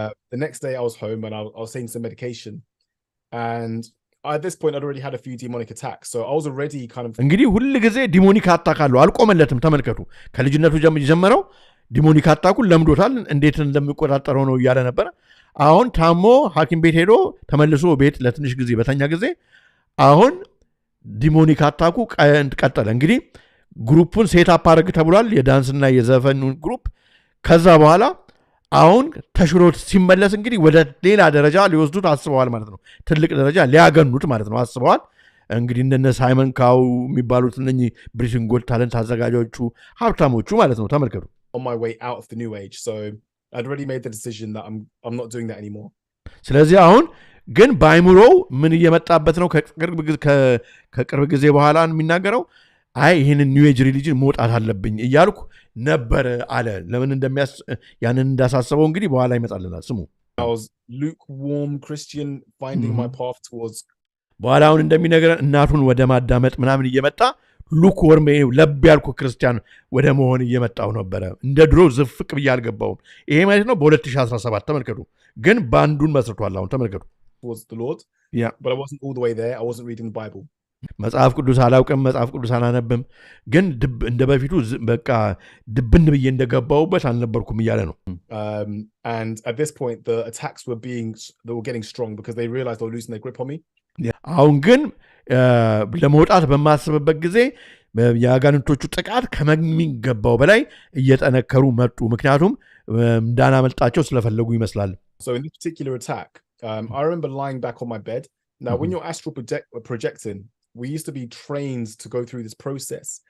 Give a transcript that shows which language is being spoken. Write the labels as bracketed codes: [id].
[en] the next day I was home and I was taking some medication, and at this point I'd already had a few demonic attacks, so I was already kind of [am] እንግዲህ ሁሉ ጊዜ ዲሞኒክ አታክ አለው። አልቆመለትም። ተመልከቱ። ከልጅነቱ ጀመረው ዲሞኒክ አታኩን ለምዶታል። እንዴት እንደሚቆጣጠረው ነው እያለ ነበር። አሁን ታሞ ሐኪም ቤት ሄዶ ተመልሶ ቤት ለትንሽ ጊዜ በተኛ ጊዜ አሁን ዲሞኒክ አታኩ ቀጠለ። እንግዲህ ግሩፑን ሴት አፕ አድርግ ተብሏል፣ የዳንስና የዘፈኑን ግሩፕ። ከዛ በኋላ አሁን ተሽሮት ሲመለስ እንግዲህ ወደ ሌላ ደረጃ ሊወስዱት አስበዋል ማለት ነው። ትልቅ ደረጃ ሊያገኑት ማለት ነው አስበዋል። እንግዲህ እንደነ ሳይመን ካው የሚባሉት እነኚህ ብሪቲሽ ጎት ታለንት አዘጋጆቹ ሀብታሞቹ ማለት ነው። ተመልከቱ። [en] on my way out of the new age, so I'd already made the decision that I'm not doing that anymore. [am] ስለዚህ አሁን ግን በአይምሮው ምን እየመጣበት ነው? ከቅርብ ጊዜ በኋላ የሚናገረው አይ ይህንን ኒው ኤጅ ሪሊጅን መውጣት አለብኝ እያልኩ ነበር አለ። ለምን ያንን እንዳሳሰበው እንግዲህ በኋላ ይመጣልናል። ስሙ [en] I was lukewarm Christian, finding my path towards [am] በኋላ አሁን እንደሚነገረን እናቱን ወደ ማዳመጥ ምናምን እየመጣ ሉክወርም ለብ ያልኩ ክርስቲያን ወደ መሆን እየመጣው ነበረ። እንደ ድሮ ዝፍቅ ብዬ አልገባውም። ይሄ ማለት ነው በ2017 ተመልከቱ። ግን ባንዱን መስርቷል። አሁን ተመልከቱ። [en] towards the Lord. Yeah. But I wasn't all the way there. I wasn't reading the Bible. [am] መጽሐፍ ቅዱስ አላውቅም፣ መጽሐፍ ቅዱስ አላነብም፣ ግን እንደ በፊቱ በቃ ድብን ብዬ እንደገባውበት አልነበርኩም እያለ ነው። [en] And at this point they were getting strong because they realized they were losing their grip on me. [am] አሁን ግን ለመውጣት በማስበበት ጊዜ የአጋንንቶቹ ጥቃት ከሚገባው በላይ እየጠነከሩ መጡ። ምክንያቱም እንዳናመልጣቸው ስለፈለጉ ይመስላል። [en] So in this particular attack, I remember lying back on my bed. Now when you're astral projecting, we used to be trained to go through this process.